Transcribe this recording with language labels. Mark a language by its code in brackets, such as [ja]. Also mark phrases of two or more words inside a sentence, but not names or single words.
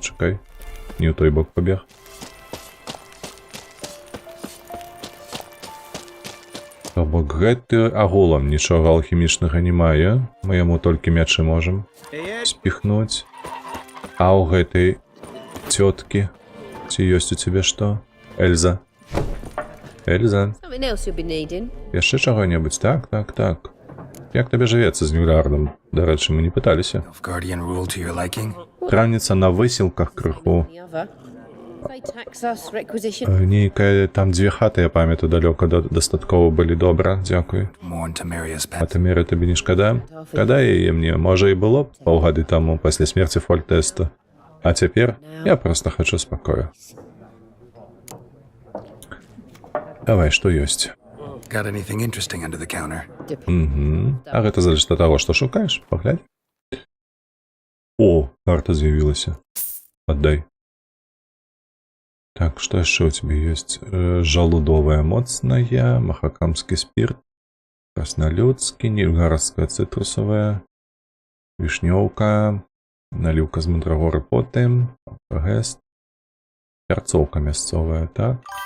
[be] Чакай. Не ў той бок пабег. То бок гэты агулам нічога алхімічнага не мае. Мы яму толькі мячы можам спіхнуць. А ў гэтай цёткі ці ёсць у цябе што? Эльза. Эльза. [en] Something else you'll be needing. [be] Яшчэ чаго-небудзь? Так. Як табе жывецца з Ньюльгардам? Дарэчы, мы не пыталіся. [en] Nilfgaardian rule to your liking? [be] Траўніца на высілках крыху. [en] The other. They tax us requisition. [be] Нейкая там дзве хаты, я памятаю, далёка дастаткова былі. Добра, дзякуй. [en] Mourn Temeria's [be] А [en] pet. [be] Тамера табе не шкада? Шкада яе мне. Можа і было б паўгады таму, пасля смерці Фольтэста. А цяпер я проста хачу спакою. Давай, што ёсць? [en] Got anything interesting under the counter? [be] А гэта залежыць ад таго, што шукаеш? Паглядь. О, карта з'явілася. Аддай. Так, што яшчэ ў цябе ёсць? Жалудовая моцная, махакамскі спірт, краснолюдскі, нильфгардская цытрусовая, вішнёўка, наліўка з мандрагоры потым, гест, пярцоўка мясцовая, так?